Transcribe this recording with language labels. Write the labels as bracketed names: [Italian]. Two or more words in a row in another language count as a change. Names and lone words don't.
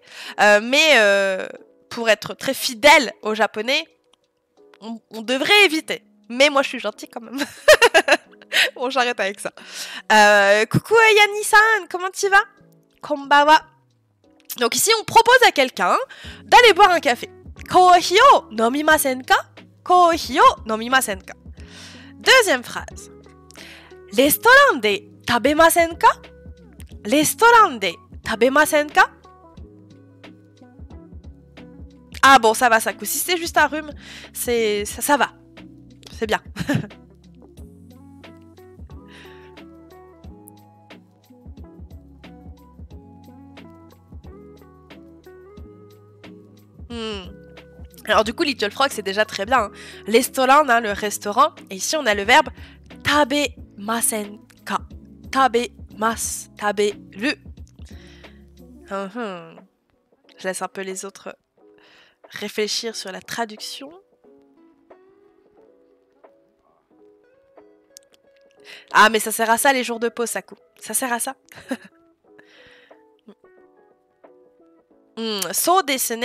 [French] Mais pour être très fidèle au japonais, on devrait éviter. Mais moi, je suis gentille quand même. Bon, j'arrête avec ça. Coucou Yanni-san, comment tu vas? [Japanese] Konbawa. [French] Donc ici, on propose à quelqu'un d'aller boire un café. [Japanese] コーヒー飲みませんか? コーヒー飲みませんか. [French] Deuxième phrase. [Japanese] レストランで食べませんか? レストランで食べませんか? [French] Ah bon, ça va, ça coûte. Si c'est juste un rhume, ça va. C'est bien. Alors du coup, Little Frog, c'est déjà très bien. Hein. Restaurant, hein, le restaurant. Et ici, on a le verbe tabemasenka. [Japanese] 食べます、食べる. [French] Je laisse un peu les autres réfléchir sur la traduction. Ah, mais ça sert à ça les jours de pause, Saku. Ça sert à ça. [Japanese] そうですね.